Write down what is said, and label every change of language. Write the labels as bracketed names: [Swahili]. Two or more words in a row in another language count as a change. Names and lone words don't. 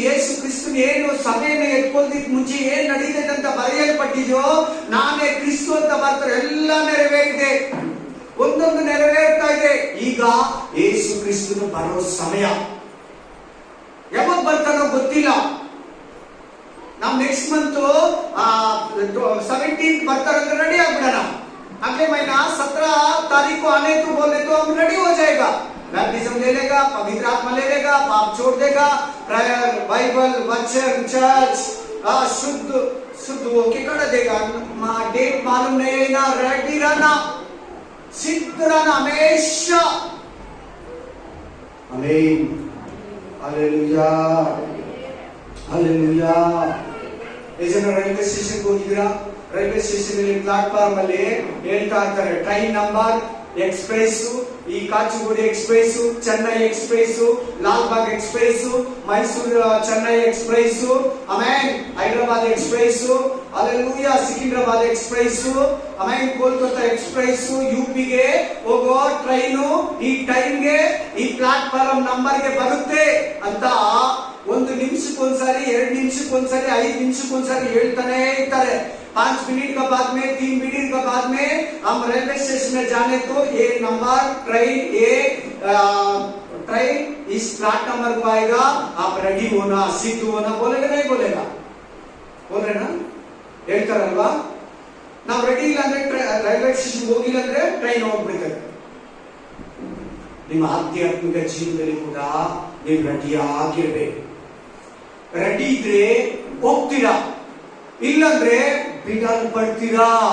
[Kannada] ಯೇಸು ಕ್ರಿಸ್ತನ ಏನು ಸಭೆಯನ್ನು ಎತ್ಕೊಳ್ಳೋದಕ್ಕೆ ಮುಂಚೆ ಏನ್ ನಡೀತದೆ ಅಂತ ಬರೆಯಲ್ಪಟ್ಟಿದೆಯೋ, ನಾನೇ ಕ್ರಿಸ್ತು ಅಂತ ಬರ್ತಾರೆ, ಎಲ್ಲ ನೆರವೇರಿದೆ. ಒಂದೊಂದು ನೆರವೇರ್ತಾ ಇದೆ. ಈಗ ಯೇಸು ಕ್ರಿಸ್ತನು ಬರೋ ಸಮಯ. ಯಾವಾಗ ಬರ್ತಾನೋ ಗೊತ್ತಿಲ್ಲ. ನಾವು [English] next month [Kannada] 17 ಬರ್ತಾರಂದ್ರೆ ರೆಡಿ ಆಗ್ಬಿಡೋಣ. [Hindi] अगले महीना 17 तारीख को आने तो बोले तो हम रेडी हो जाएगा. बैप्टिज्म ले लेगा, पवित्र आत्मा ले लेगा, पाप छोड़ देगा, प्रेयर, बाइबल, वचन, चर्च शुद्ध होके कर देगा. डेट मालूम नहीं ना, रेडी रहना, सिद्ध रहना हमेशा. आमीन. हालेलुया, हालेलुया. [English] railway station [Kannada] ಹೋಗಿದ್ದೀರಾ? [English] railway station [Kannada] ಅಲ್ಲಿ ಪ್ಲಾಟ್ಫಾರ್ಮ್ ಅಲ್ಲಿ ಹೇಳ್ತಾ ಇರ್ತಾರೆ, [English] train number express, [Kannada] ಈ ಕಾಚುಗುಡಿ ಎಕ್ಸ್ಪ್ರೆಸ್, ಚೆನ್ನೈ ಎಕ್ಸ್ಪ್ರೆಸ್, ಲಾಲ್ಬಾಗ್ ಎಕ್ಸ್ಪ್ರೆಸ್, ಮೈಸೂರು ಚೆನ್ನೈ ಎಕ್ಸ್ಪ್ರೆಸ್, ಆಮೇಲೆ ಹೈದರಾಬಾದ್ ಎಕ್ಸ್ಪ್ರೆಸ್, ಅಲ್ಲೆಲ್ಲೂಯಾ ಸಿಕಿಂದ್ರಾಬಾದ್ ಎಕ್ಸ್ಪ್ರೆಸ್, ಆಮೇಲೆ ಕೋಲ್ಕತ್ತಾ ಎಕ್ಸ್ಪ್ರೆಸ್, ಯುಪಿಗೆ ಹೋಗೋ ಟ್ರೈನು ಈ ಟೈಮ್ಗೆ ಈ [English] platform number-ge [Kannada] ಬರುತ್ತೆ ಅಂತ 1 ನಿಮಿಷಕ್ಕೊಂದ್ಸಾರಿ, 2 ನಿಮಿಷಕ್ಕೊಂದ್ಸಾರಿ, 5 ನಿಮಿಷಕ್ಕೊಂದ್ಸಾರಿ ಹೇಳ್ತಾನೆ ಇರ್ತಾರೆ. [Hindi] 5 मिनट का बाद में, 3 मिनट का बाद में हम [English] railway station [Hindi] में जाने तो ये नंबर ट्रेन इस [English] plat number [Hindi] को आएगा, आप रेडी होना, सिद्ध होना. बोलेगा नहीं बोलेगा? बोल रहे ना? [Kannada] ಹೇಳ್ತಾರಲ್ವಾ? ನಾವು ರೆಡಿ ಇಲ್ಲ ಅಂದ್ರೆ [English] railway station [Kannada] ಹೋಗಿಲ್ಲ ಅಂದ್ರೆ ಟ್ರೈನ್ ಹೋಗ್ಬಿಡ್ತದೆ. ನಿಮ್ಮ ಆಧ್ಯಾತ್ಮಿಕ ಜೀವನದಲ್ಲಿ ಕೂಡ ನೀವು ರೆಡಿ ಆಗಿರ್ಬೇಕು. ರೆಡಿ ಇದ್ರೆ ಹೋಗ್ತೀರಾ, ಇಲ್ಲಂದ್ರೆ ಬಿಡಲ್ಪಡ್ತೀರಾ.